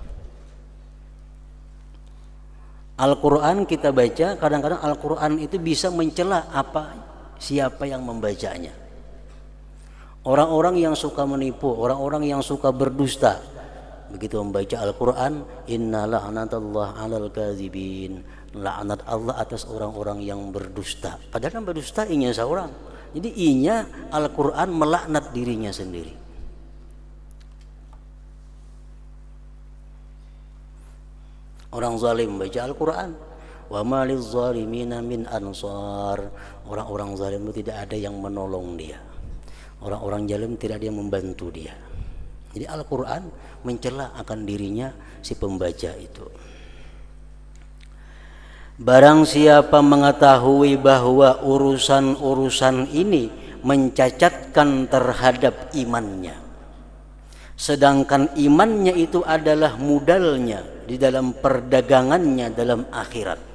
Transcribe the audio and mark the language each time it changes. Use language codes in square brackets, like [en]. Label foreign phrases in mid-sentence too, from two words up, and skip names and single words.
[id] Al-Quran kita baca, kadang-kadang Al-Quran itu bisa mencela siapa yang membacanya. Orang-orang yang suka menipu, orang-orang yang suka berdusta, begitu membaca Al-Quran, [ar] inna la'natullah 'alal kadzibin, [id] laknat Allah atas orang-orang yang berdusta. [bjn] Padahal yang berdusta inya seorang. Jadi inya Al-Quran melaknat dirinya sendiri. [id] Orang zalim baca Al-Quran, [ar] wa ma lizzalimina min ansar. [id] Orang-orang zalim itu tidak ada yang menolong dia. Orang-orang zalim tidak ada yang membantu dia. Jadi Al-Quran mencela akan dirinya si pembaca itu. Barang siapa mengetahui bahwa urusan-urusan ini mencacatkan terhadap imannya, sedangkan imannya itu adalah modalnya di dalam perdagangannya dalam akhirat,